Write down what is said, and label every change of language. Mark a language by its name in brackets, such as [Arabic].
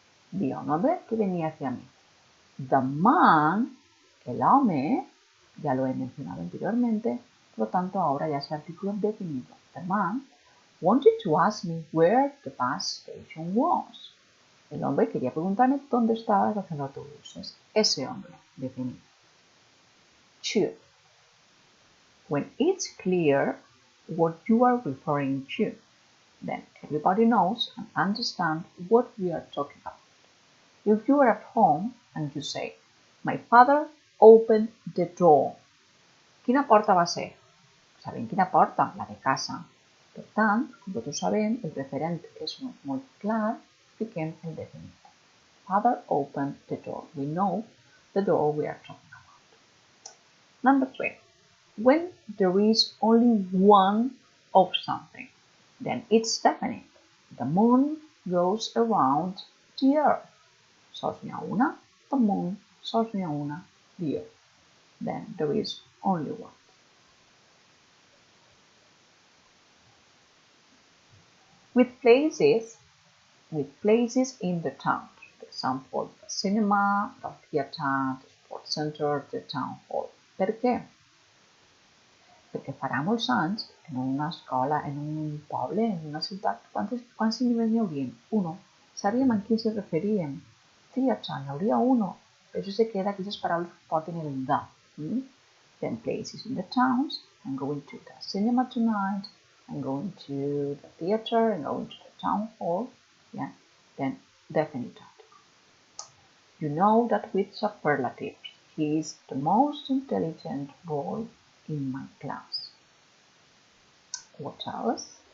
[Spanish] Vi a un hombre que venía hacia mí. [English] The man, [Spanish] el hombre, ya lo he mencionado anteriormente, por lo tanto ahora ya es artículo definido. [English] The man wanted to ask me where the bus station was. [Spanish] El hombre quería preguntarme dónde estaba la estación de autobuses. Ese hombre, definido. To. [English] When it's clear what you are referring to, then everybody knows and understands what we are talking about. If you are at home and you say, my father opened the door. [Catalan] Quina porta va ser? Sabem quina porta? La de casa. Per tant, com tots sabem, el referent és molt clar, fiquem el definit. [English] Father opened the door. We know the door we are talking about. Number 3. When there is only one of something, then it's definite. The moon goes around the earth. [Catalan] Sols n'hi ha una, [English] the moon, sols n'hi ha una, the earth. Then there is only one. with places in the town. For example, the cinema, the theater, the sports center, the town hall. [Catalan] Perché? Perché farà molts anys, en una escola, en un poble, en una ciutat, quants nivells n'hi haurien? Uno. Sabíem a qui se referíem. Theater, n'hi hauria uno. Per això se queda aquestes paraules porten el da. [English] Then places in the towns. I'm going to the cinema tonight. I'm going to the theater. I'm going to the town hall. Yeah. Then definite article. You know that with superlative, he is the most intelligent boy in my class. What else?